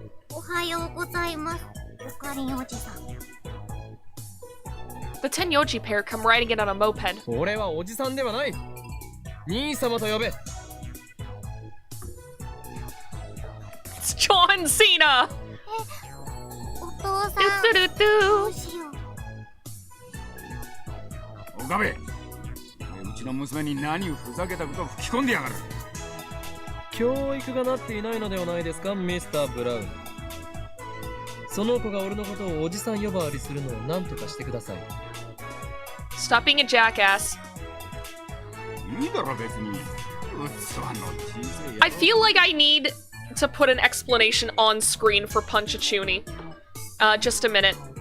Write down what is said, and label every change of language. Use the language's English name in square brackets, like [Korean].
[Japanese] おはようございます、ゆかりんおじさん。 [English] The Tenyoji pair come riding in on a moped. [Japanese] 俺はおじさんではない。兄様と呼べ。 [English] It's John Cena! [Japanese] お父さん、どうしよう。岡部、うちの娘に何をふざけたことを吹き込んでやがる。教育がなっていないのではないですか、ミスター・ブラウン。その子が俺のことをおじさん呼ばわりするのを何とかしてください。 [English] Stop being a jackass. [Japanese] いいだろ別に。器の小さい。 [English] I feel like I need to put an explanation on screen for Punchachuni. Just a minute.